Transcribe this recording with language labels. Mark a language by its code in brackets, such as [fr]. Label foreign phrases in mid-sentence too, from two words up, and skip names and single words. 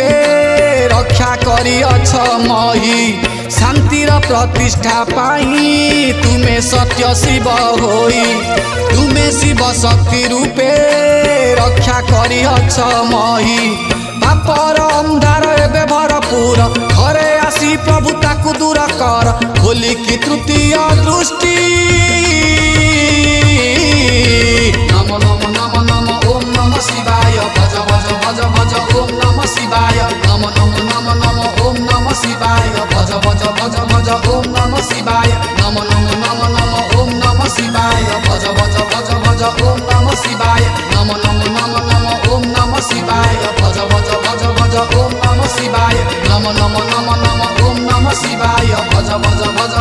[or] ରକ୍ଷା କରି ଅଛ ମହି ଶାନ୍ତିର ପ୍ରତିଷ୍ଠା ପାଇ ତୁମ୍ଭେ ସତ୍ୟ ଶିବ ହୋଇ ତୁମ୍ଭେ ଶିବ ଶକ୍ତି ରୂପେ ରକ୍ଷା କରି ଅଛ ମହି ପାପର ଅନ୍ଧାର ଏବେ ଭରପୂର ଘରେ ଆସି ପ୍ରଭୁ ତାକୁ ଦୂର କର ଖୋଲି କି ତୃତୀୟ ଦୃଷ୍ଟି [sa] नमो नमो नमो नमो ओम नमः शिवाय भज भज भज भज ओम नमः शिवाय नमो नमो नमो नमो ओम नमः शिवाय भज भज भज भज ओम नमः शिवाय नमो नमो नमो नमो ओम नमः शिवाय भज भज भज भज ओम नमः शिवाय नमो नमो नमो नमो ओम नमः शिवाय भज भज भज भज ओम नमः शिवाय नमो नमो नमो नमो ओम नमः शिवाय भज भज